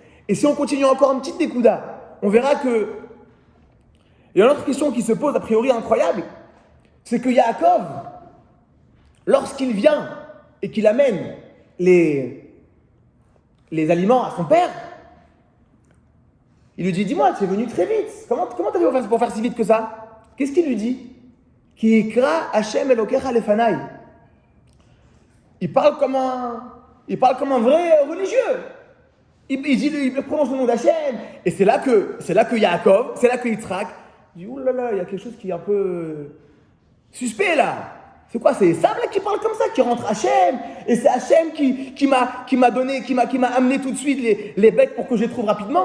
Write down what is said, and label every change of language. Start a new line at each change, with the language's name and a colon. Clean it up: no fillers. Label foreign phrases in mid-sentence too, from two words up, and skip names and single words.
French: Et si on continue encore une petite dékouda, on verra que Et une autre question qui se pose, a priori incroyable, c'est que Yaakov, lorsqu'il vient et qu'il amène les aliments à son père, il lui dit, dis-moi, tu es venu très vite. Comment t'as fait pour faire si vite que ça? Qu'est-ce qu'il lui dit?
Hebrew: כי הקרה השם אלוקיך לפני.
French: Il parle comme un vrai religieux. Il prononce le nom d'Hachem. Et c'est là que Yaakov, c'est là que Yitzhak dit, ouh là là, il y a quelque chose qui est un peu suspect là. C'est quoi? C'est Esav là qui parle comme ça, qui rentre Hachem. Et c'est Hachem qui m'a amené tout de suite les bêtes pour que je les trouve rapidement.